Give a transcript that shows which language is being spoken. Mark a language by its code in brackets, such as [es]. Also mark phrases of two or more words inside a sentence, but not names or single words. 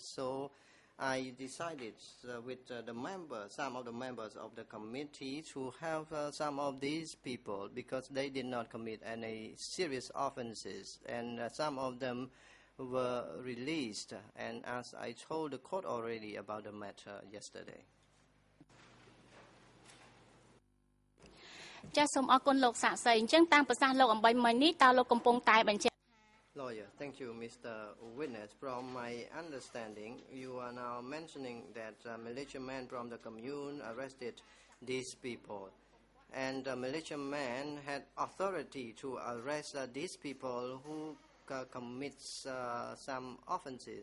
[en] So I decided with some of the members of the committee to have some of these people, because they did not commit any serious offenses, and some of them were released, and as I told the court already about the matter yesterday. [km] ចាសសូមអរគុណលោកសាក់សីអញ្ចឹងតាមប្រសាសន៍លោកអំបីមិញនេះតើលោកកំពុងតែបញ្ជាក់ [en] Lawyer, thank you, Mr. Witness. From my understanding, you are now mentioning that militiamen from the commune arrested these people, and the militiamen had authority to arrest these people who commits some offenses.